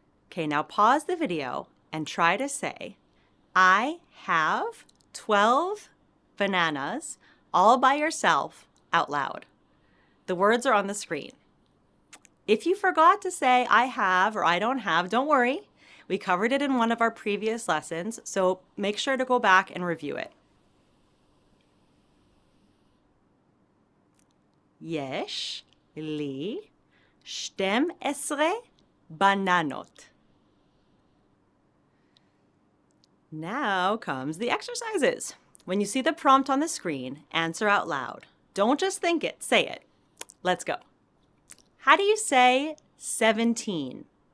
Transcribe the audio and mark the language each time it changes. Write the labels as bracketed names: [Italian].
[English] Okay, now pause the video and try to say, I have 12 bananas all by yourself out loud. The words are on the screen. If you forgot to say I have or I don't have, don't worry. We covered it in one of our previous lessons, so make sure to go back and review it. [Hebrew] יש לי 12 bananos. [English] Now comes the exercises. When you see the prompt on the screen, answer out loud. Don't just think it, say it. Let's go. How do you say 17?